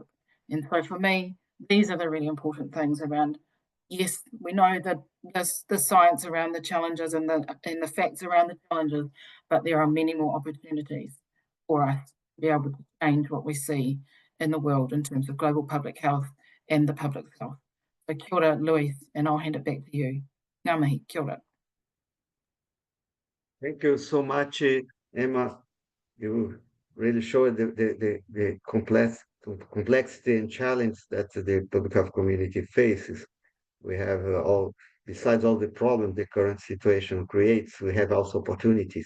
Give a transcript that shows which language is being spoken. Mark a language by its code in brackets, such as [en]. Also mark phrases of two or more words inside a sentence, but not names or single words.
[en] And so for me, these are the really important things around, yes, we know that the science around the challenges and the facts around the challenges, but there are many more opportunities for us to be able to change what we see in the world in terms of global public health and the public health. [mi] So kia ora, [en] Luis, and I'll hand it back to you. [mi] Ngā mihi, kia ora. [en] Thank you so much, Emma. You really showed the complexity and challenge that the public health community faces. We have besides all the problems the current situation creates, we have also opportunities.